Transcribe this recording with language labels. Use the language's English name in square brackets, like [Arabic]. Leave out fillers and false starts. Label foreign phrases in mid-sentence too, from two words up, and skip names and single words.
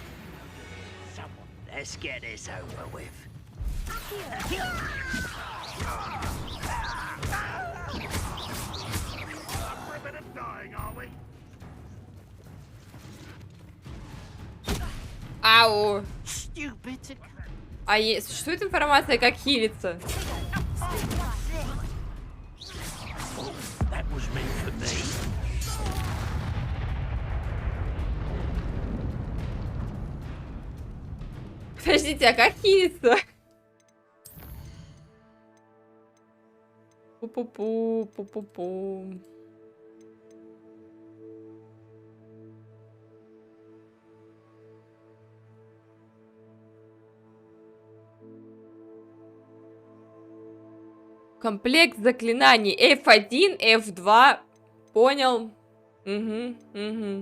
[English] Let's get this over with. Ау! [Russian] А существует информация, как хилиться? [English] That was meant for me. [Russian] Подождите, а как хилиться? Пу-пу-пу, пу-пу-пу. Комплект заклинаний F1, F2. Понял. Угу.